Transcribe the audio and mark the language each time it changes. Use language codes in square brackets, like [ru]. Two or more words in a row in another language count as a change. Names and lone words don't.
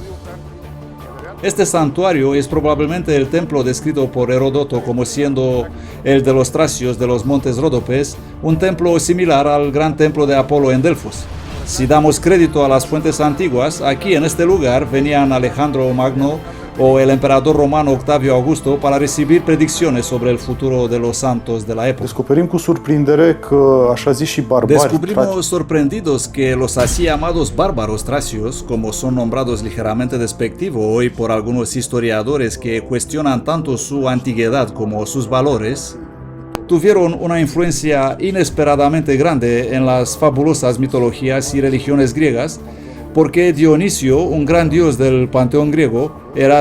[es] Este santuario es probablemente el templo descrito por Heródoto como siendo el de los tracios de los montes Ródopes, un templo similar al gran templo de Apolo en Delfos. Si damos crédito a las fuentes antiguas, aquí en este lugar venían Alejandro Magno o el emperador romano Octavio Augusto para recibir predicciones sobre el futuro de los santos de la época. [ro] Descoperim cu surprindere că, așa zis și barbari, [es] Descubrimos sorprendidos que los así llamados bárbaros tracios, como son nombrados ligeramente despectivo hoy por algunos historiadores que cuestionan tanto su antigüedad como sus valores, tuvieron una influencia inesperadamente grande en las fabulosas mitologías y religiones griegas, porque Dionisio, un gran dios del panteón griego, era